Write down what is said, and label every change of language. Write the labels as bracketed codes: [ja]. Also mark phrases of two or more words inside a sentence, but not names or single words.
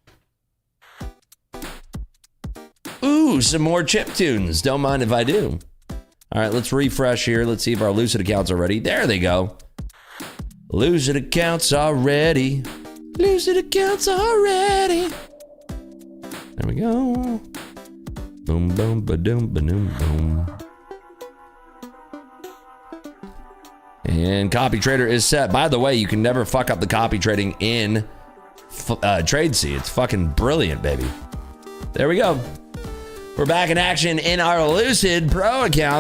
[en] Ooh, some more chip tunes. Don't mind if I do. All right, let's refresh here. Let's see if our Lucid accounts are ready. There they go. Lucid accounts are ready. Lucid accounts are ready. There we go. Boom, boom, ba-doom, ba-doom, boom. And copy trader is set. By the way, you can never fuck up the copy trading in TradeC. It's fucking brilliant, baby. There we go. We're back in action in our Lucid Pro accounts.